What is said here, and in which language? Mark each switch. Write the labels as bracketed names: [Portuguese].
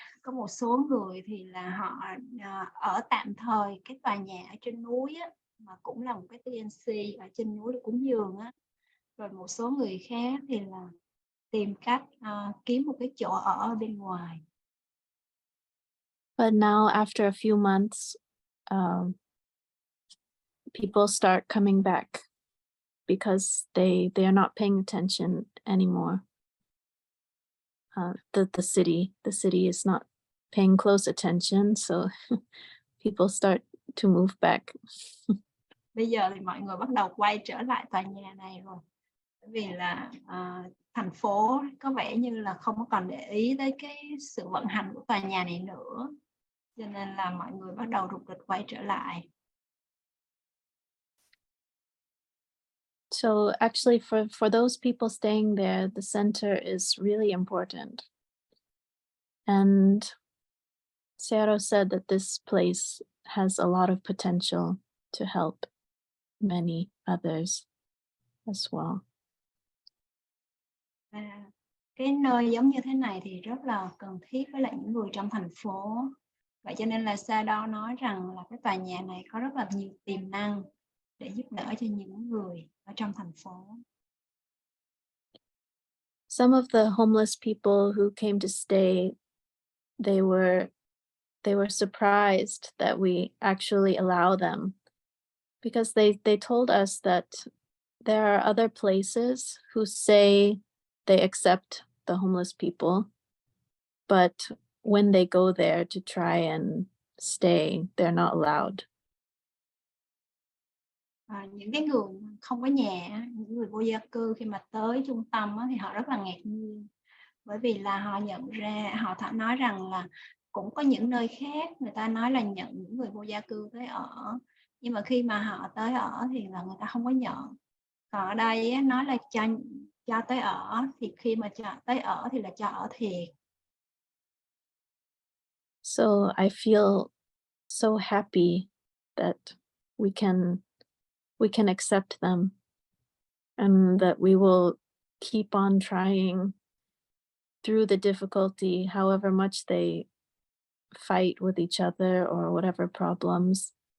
[Vietnamese] Có một số người thì là họ ở tạm thời cái tòa nhà ở trên núi á, mà cũng là một cái TNC ở trên núi cúng dường á. Rồi một số người khác thì là tìm cách kiếm một cái chỗ ở bên ngoài. [English] But now after a few months, people start coming back because they are not paying attention anymore. The city is not paying close attention, so people start to move back. [Vietnamese] Bây giờ thì mọi người bắt đầu quay trở lại tòa nhà này rồi, bởi vì là thành phố có vẻ như là không còn để ý tới cái sự vận hành của tòa nhà này nữa, cho nên là mọi người bắt đầu rục rịch quay trở lại. [English] So actually for those people staying there, the center is really important. And Sayadaw said that this place has a lot of potential to help many others as well. [Vietnamese] Cái nơi giống như thế này thì rất là cần thiết với lại những người trong thành phố. Vậy cho nên là Sayadaw nói rằng là cái tòa nhà này có rất là nhiều tiềm năng để giúp đỡ cho những người ở trong thành phố. [English] Some of the homeless people who came to stay, they were surprised that we actually allow them, because they told us that there are other places who say they accept the homeless people, but when they go there to try and stay, they're not allowed. [Vietnamese] Những cái người không có nhà, những người vô gia cư khi mà tới trung tâm thì họ rất là ngạc nhiên, bởi vì là họ nhận ra, họ nói rằng là cũng có những nơi khác người ta nói là nhận những người vô gia cư tới ở, nhưng mà khi mà họ tới ở thì là người ta không có nhận. Còn ở đây á, nói là cho tới ở, thì khi mà cho tới ở thì là cho ở thiệt. [English] So I feel so happy that we can accept them, and that we will keep on trying through the difficulty, however much they fight with each other or whatever problems.